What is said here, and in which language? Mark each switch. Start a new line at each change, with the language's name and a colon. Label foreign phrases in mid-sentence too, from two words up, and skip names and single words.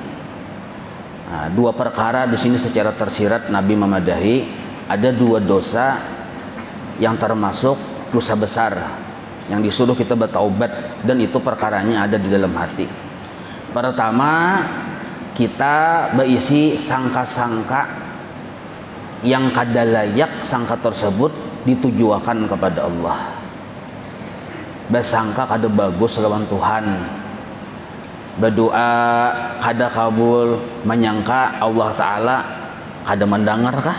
Indonesian: Nah, dua perkara di sini secara tersirat Nabi memadahi. Ada dua dosa yang termasuk dosa besar yang disuruh kita bertaubat, dan itu perkaranya ada di dalam hati. Pertama, kita berisi sangka-sangka yang kada layak sangka tersebut ditujuakan kepada Allah.
Banjar: Bersangka kada bagus lawan Tuhan.
Indonesian: Berdoa kada kabul, menyangka Allah Ta'ala kada mendengarkah?